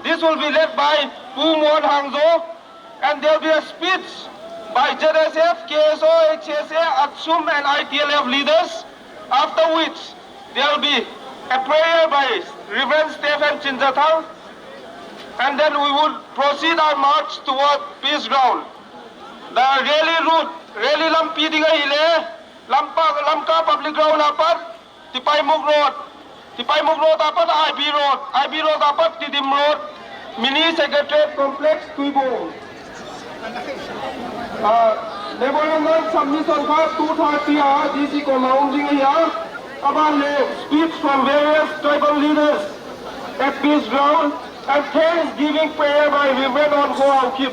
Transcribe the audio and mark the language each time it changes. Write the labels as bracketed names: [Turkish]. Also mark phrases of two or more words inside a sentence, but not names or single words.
[English] This will be led by Pumon Hangzo, and there'll be a speech by ZSF, KSO, HSA, ATSUM, and ITLF leaders, after which there'll be a prayer by Reverend Stephen Chinjathal, and then we will proceed our march toward peace ground. The rally route, rally [Paite Chin] lampi diga hile, [English] Lamka public ground apat, Tipaimuk Road apat, IB Road apat, Tidim Road, Mini Secretariat Complex, Tuibo. Memorandum submission for 230 hours, DC commanding here, about speech from various tribal leaders at peace ground, and thanksgiving prayer by Reverend Onko Aukip.